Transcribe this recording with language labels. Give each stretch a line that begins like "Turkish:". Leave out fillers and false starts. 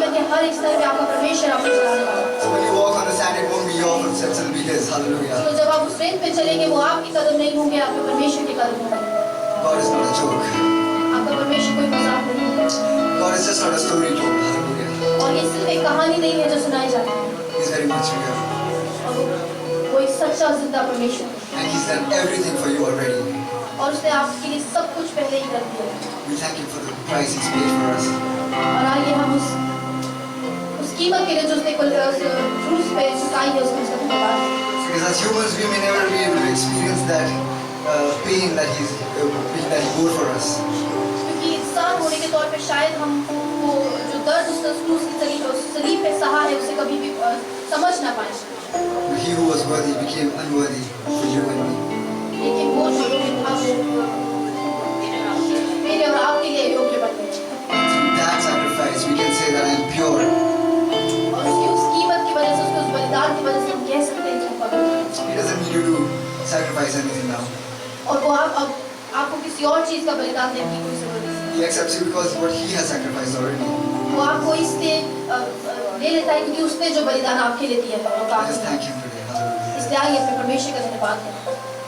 Hindi: हर एक स्तर पे आपका परमेश्वर आपको चलाने वाला है।
English: So when you walk on the sand, it won't be your footsteps, it'll be His. Hallelujah.
Hindi: तो जब आप उस रेत पे चलेंगे वो आपके कदम नहीं होंगे, आपके परमेश्वर के कदम होंगे।
English: God is not a joke.
Hindi: आपका परमेश्वर कोई मजाक नहीं है
English: God is just not a story told. Hallelujah.
Hindi: और ये सिर्फ एक कहानी नहीं है जो सुनाई जाती है,
English: He's very much real.
Hindi: और वो एक सच्चा जिंदा परमेश्वर है
English: And He's done everything for you already.
Hindi: और उसने आपके लिए सब कुछ पहले ही कर दिया है।
English: We thank Him for the price He's paid for us.
Hindi: और आइए हम उस कीमत के लिए जो उसने क्रूस पे चुकाई है उसको उसका धन्यवाद दें।
English: Because as humans, we may never be able to experience that pain that He bore for us.
Hindi: क्योंकि इंसान होने के तौर पे शायद हम वो जो दर्द उसने क्रूस की सलीब पे सहा है उसे कभी भी समझ ना पाए,
English: But He who was worthy became unworthy for you and me.
Hindi: लेकिन वो जो योग्य था वो मेरे और आपके लिए योग्य बन गए।
English: Through that sacrifice, we can say that I am pure.
Hindi: और उसकी उस कीमत की वजह से, उसके उस बलिदान की वजह से हम कह सकते हैं कि हम पवित्र हैं।
English: He doesn't need you to sacrifice anything now.
Hindi: और वो आपको किसी और चीज का बलिदान देने की कोई जरूरत नहीं।
English: He accepts you because what He has sacrificed already.
Hindi: वो आपको इसलिए ले लेता है क्योंकि उसने जो बलिदान आपके लिए दिया है वो
English: I
Hindi: काफी
English: just
Hindi: है।
English: thank Him today. Hallelujah.
Hindi: इसलिए आइए अपने परमेश्वर का धन्यवाद करें।